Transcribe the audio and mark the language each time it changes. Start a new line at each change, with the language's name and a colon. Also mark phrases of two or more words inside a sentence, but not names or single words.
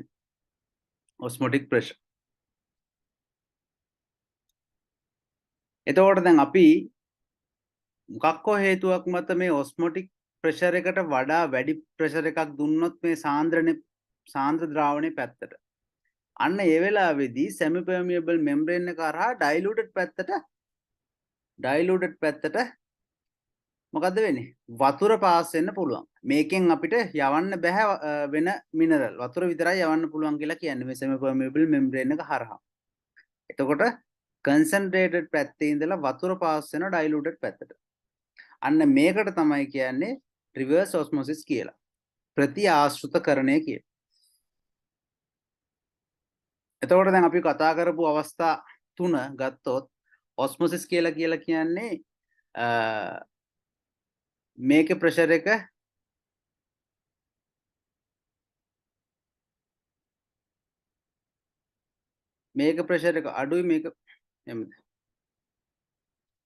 English: osmotic pressure.
Sinhala: එතකොට දැන් අපි මොකක් හෝ හේතුවක් මත මේ
English: osmotic pressure
Sinhala: එකට වඩා වැඩි ප්‍රෙෂර් එකක් දුන්නොත් මේ සාන්ද්‍ර ද්‍රාවණයේ පැත්තට අන්න ඒ වෙලාවේදී
English: semi permeable membrane
Sinhala: එක හරහා diluted පැත්තට මොකද්ද වෙන්නේ වතුර පාස් වෙන්න පුළුවන්. මේකෙන් අපිට යවන්න බෑ වෙන මිනරල් වතුර විතරයි යවන්න පුළුවන් කියලා කියන්නේ මේ
English: semi permeable membrane
Sinhala: එක හරහා. එතකොට concentrated පැත්තේ ඉඳලා වතුර පාස් වෙන diluted පැත්තට. අන්න මේකට තමයි කියන්නේ
English: reverse osmosis
Sinhala: කියලා. ප්‍රති ආශ්‍රිතකරණය කියලා. එතකොට දැන් අපි කතා කරපු අවස්ථා තුන ගත්තොත් osmosis කියලා කියන්නේ මේකේ ප්‍රෙෂර් එක අඩුයි මේක එහෙමද